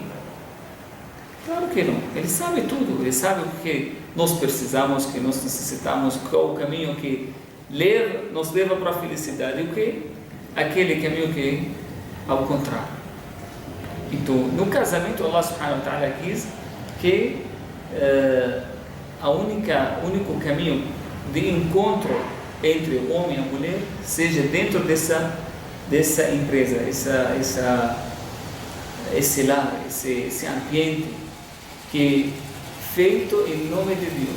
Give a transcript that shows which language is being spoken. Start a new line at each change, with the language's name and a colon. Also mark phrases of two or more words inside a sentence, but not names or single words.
Portuguese: Claro que não. Ele sabe tudo. Ele sabe o que nós precisamos, o que nós necessitamos, qual o caminho que nos leva para a felicidade, e o que aquele caminho que é ao contrário. Então, no casamento, Allah
Arabic: سبحانه وتعالى
Portuguese: quis que único caminho de encontro entre o homem e a mulher seja dentro dessa empresa, esse lar, esse ambiente que feito em nome de Deus.